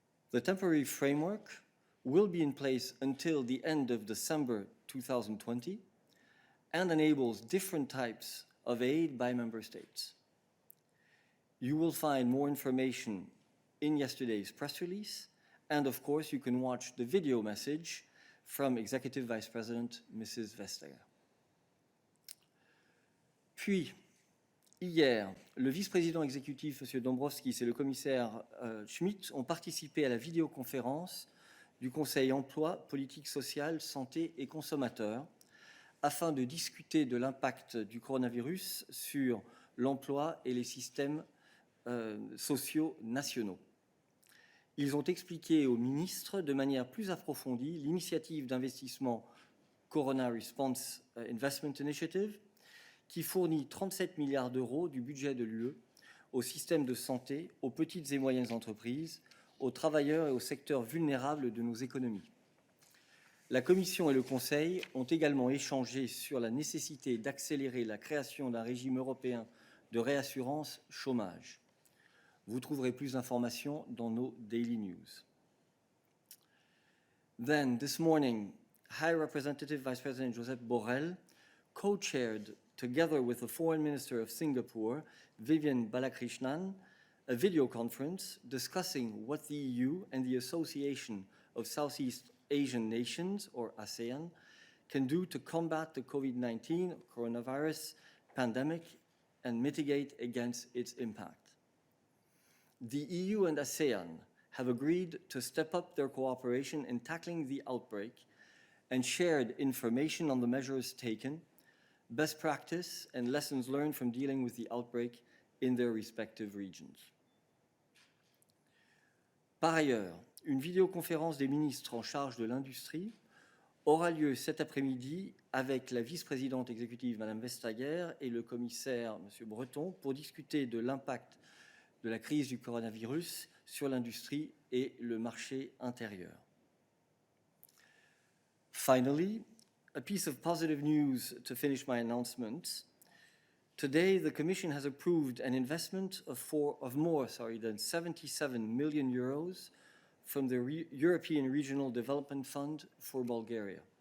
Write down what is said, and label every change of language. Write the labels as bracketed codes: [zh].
[en] The temporary framework will be in place until the end of December 2020 and enables different types of aid by member states. You will find more information in yesterday's press release, and of course you can watch the video message from Executive Vice President Mrs. Vestager. [fr] Puis, hier, le vice-président exécutif, M. Dombrovskis, et le commissaire Schmidt ont participé à la vidéoconférence du Conseil emploi, politique sociale, santé et consommateurs afin de discuter de l'impact du coronavirus sur l'emploi et les systèmes sociaux nationaux. Ils ont expliqué aux ministres de manière plus approfondie l'initiative d'investissement Corona Response Investment Initiative qui fournit 37 milliards d'euros du budget de l'UE au système de santé, aux petites et moyennes entreprises, aux travailleurs et aux secteurs vulnérables de nos économies. La Commission et le Conseil ont également échangé sur la nécessité d'accélérer la création d'un régime européen de réassurance chômage. Vous trouverez plus d'informations dans nos Daily News. [en] Then, this morning, High Representative Vice President Josep Borrell co-chaired, together with the Foreign Minister of Singapore, Vivian Balakrishnan, a video conference discussing what the EU and the Association of Southeast Asian Nations, or ASEAN, can do to combat the COVID-19 coronavirus pandemic and mitigate against its impact. The EU and ASEAN have agreed to step up their cooperation in tackling the outbreak and shared information on the measures taken, best practice, and lessons learned from dealing with the outbreak in their respective regions. [fr] Par ailleurs, une vidéoconférence des ministres en charge de l'industrie aura lieu cet après-midi avec la vice-présidente exécutive, Madame Vestager, et le commissaire, Monsieur Breton, pour discuter de l'impact de la crise du coronavirus sur l'industrie et le marché intérieur. [en] Finally, a piece of positive news to finish my announcements. Today, the Commission has approved an investment of more than 77 million euros from the European Regional Development Fund for Bulgaria.